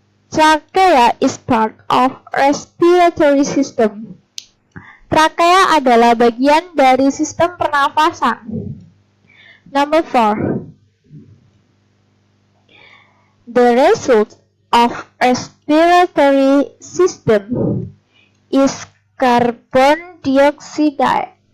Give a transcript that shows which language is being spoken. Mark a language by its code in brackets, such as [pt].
[en] Trachea is part of respiratory system. [id] Trakea adalah bagian dari sistem pernafasan. [en] Number 4. The result of respiratory system is carbon dioxide.